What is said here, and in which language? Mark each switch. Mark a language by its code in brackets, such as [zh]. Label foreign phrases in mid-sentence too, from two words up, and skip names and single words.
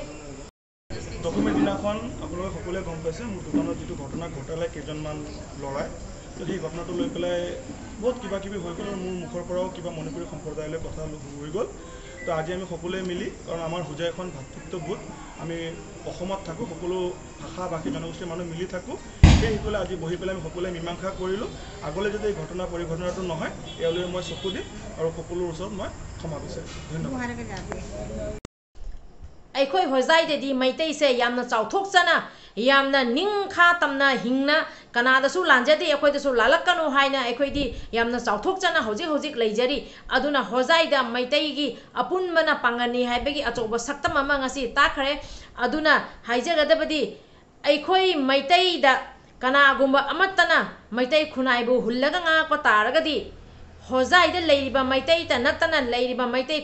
[as] দশমীৰ দিনাখন আপোনালোকে সকলোৱে গম পাইছে মোৰ দোকানত যিটো ঘটনা ঘটালে কেইজনমান ল'ৰাই তো সেই ঘটনাটো লৈ পেলাই বহুত কিবা কিবি হৈ গ'ল আৰু মোৰ মুখৰ পৰাও কিবা মণিপুৰী সম্প্ৰদায়লৈ কথা হৈ গ'ল তো আজি আমি সকলোৱে মিলি কাৰণ আমাৰ হোজাই এখন ভাতৃত্ববোধ আমি অসমত থাকোঁ সকলো ভাষা ভাষী জনগোষ্ঠীৰ মানুহ মিলি থাকোঁ সেই হেতুলৈ আজি বহি পেলাই আমি সকলোৱে মীমাংসা কৰিলোঁ আগলৈ যদি এই ঘটনা পৰিঘটনাটো নহয় এওঁলৈ মই চকু দিম আৰু সকলোৰ ওচৰত মই ক্ষমা বিচাৰিছোঁ ধন্যবাদ [mni] ꯑꯩꯈꯣꯏ ꯍꯣꯖꯥꯏꯗꯗꯤ ꯃꯩꯇꯩꯁꯦ ꯌꯥꯝꯅ ꯆꯥꯎꯊꯣꯛꯆꯅ ꯌꯥꯝꯅ ꯅꯤꯡꯈꯥ ꯇꯝꯅ ꯍꯤꯡꯅ ꯀꯅꯥꯗꯁꯨ ꯂꯥꯟꯖꯗꯦ ꯑꯩꯈꯣꯏꯗꯁꯨ ꯂꯥꯜꯂꯛꯀꯅꯨ ꯍꯥꯏꯅ ꯑꯩꯈꯣꯏꯗꯤ ꯌꯥꯝꯅ ꯆꯥꯎꯊꯣꯛꯆꯅ ꯍꯧꯖꯤꯛ ꯍꯧꯖꯤꯛ ꯂꯩꯖꯔꯤ ꯑꯗꯨꯅ ꯍꯣꯖꯥꯏꯗ ꯃꯩꯇꯩꯒꯤ ꯑꯄꯨꯟꯕꯅ ꯄꯥꯡꯒꯟꯅꯤ ꯍꯥꯏꯕꯒꯤ ꯑꯆꯧꯕ ꯁꯛꯇꯝ ꯑꯃ ꯉꯁꯤ ꯇꯥꯈ꯭ꯔꯦ ꯑꯗꯨꯅ ꯍꯥꯏꯖꯒꯗꯕꯗꯤ ꯑꯩꯈꯣꯏ ꯃꯩꯇꯩꯗ ꯀꯅꯥꯒꯨꯝꯕ ꯑꯃꯠꯇꯅ ꯃꯩꯇꯩ ꯈꯨꯟꯅꯥꯏꯕꯨ ꯍꯨꯜꯂꯒ ꯉꯥꯛꯄ ꯇꯥꯔꯒꯗꯤ ꯍꯣꯖꯥꯏꯗ ꯂꯩꯔꯤꯕ ꯃꯩꯇꯩꯇ ꯅꯠꯇꯅ ꯂꯩꯔꯤꯕ ꯃꯩꯇꯩ